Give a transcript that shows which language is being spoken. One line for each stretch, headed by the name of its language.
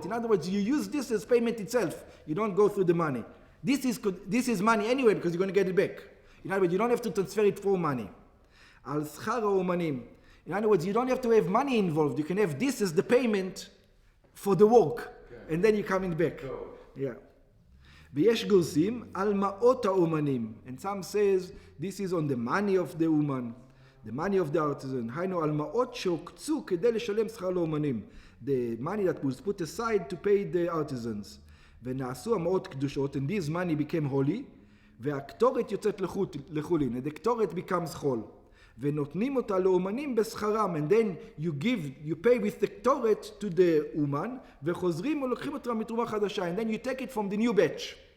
English: In other words, you use this as payment itself. You don't go through the money. This is money anyway because you're going to get it back. In other words, you don't have to transfer it for money.
Hebrew: Al schar ha'omanim.
English: In other words, you don't have to have money involved. You can have this as the payment for the work, and then you're coming back. Yeah.
Hebrew: ויש גורסים על מעות האומנים.
English: And some says this is on the money of the woman. The money of the artisan,
Hebrew: היינו על מעות שהוקצו כדי לשלם שכר לאומנים.
English: The money that was put aside to pay the artisans.
Hebrew: ונעשו המעות קדושות,
English: and this money became holy,
Hebrew: והקטורת יוצאת לחולין,
English: and the קטורת becomes חול.
Hebrew: ונותנים אותה לאומנים בשכרם,
English: and then you pay with the קטורת to the אומן,
Hebrew: וחוזרים ולוקחים אותה מתרומה חדשה,
English: and then you take it from the new batch.